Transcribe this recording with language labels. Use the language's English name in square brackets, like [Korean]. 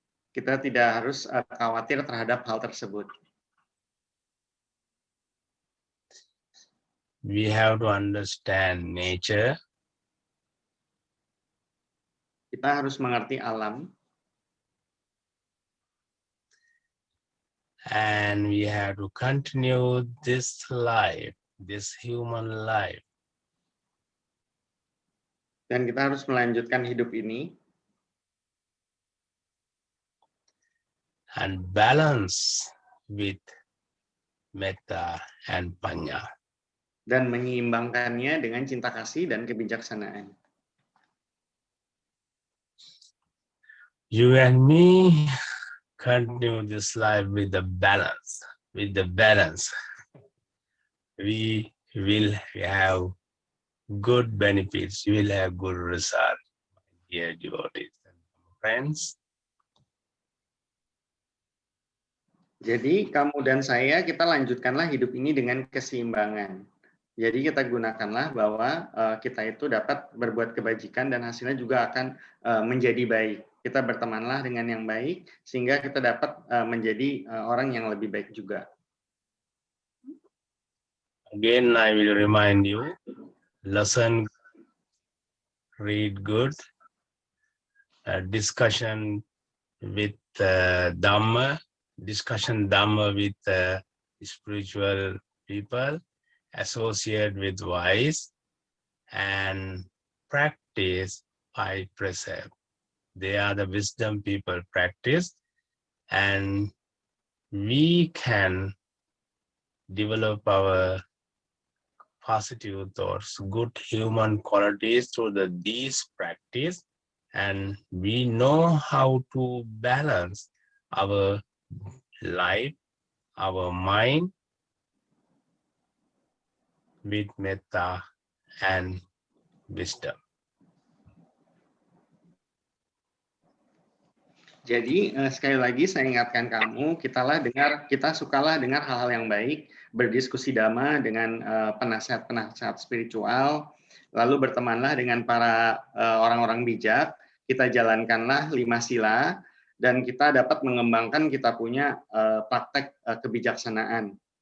[Indonesian] Kita tidak harus khawatir terhadap hal tersebut. [English] We have to understand nature. [Indonesian] Kita harus mengerti alam. [English] And we have to continue this life, this human life. [Indonesian] Dan kita harus melanjutkan hidup ini. [English] And balance with metta and panya. [Indonesian] Dan menyeimbangkannya dengan cinta kasih dan kebijaksanaan. [English] You and me continue this life with the balance. with the balance, we will have good benefits, we will have good result. Dear devotees and friends. [Indonesian] Jadi kamu dan saya, kita lanjutkanlah hidup ini dengan keseimbangan. Jadi kita gunakanlah bahwa kita itu dapat berbuat kebajikan dan hasilnya juga akan menjadi baik. Kita bertemanlah dengan yang baik sehingga kita dapat menjadi orang yang lebih baik juga. [English] Again, I will remind you, listen, read good, discussion with Dhamma, discussion Dhamma with spiritual people, associate with wise, and practice by precept. They are the wisdom people practice, and we can develop our positive thoughts, good human qualities through these practice, and we know how to balance our life, our mind with metta and wisdom. [Indonesian] Jadi sekali lagi saya ingatkan kamu, kita sukalah dengar hal-hal yang baik, berdiskusi dhamma dengan penasihat-penasihat spiritual, lalu bertemanlah dengan para orang-orang bijak, kita jalankanlah 5 sila, dan kita dapat mengembangkan kita punya praktek kebijaksanaan.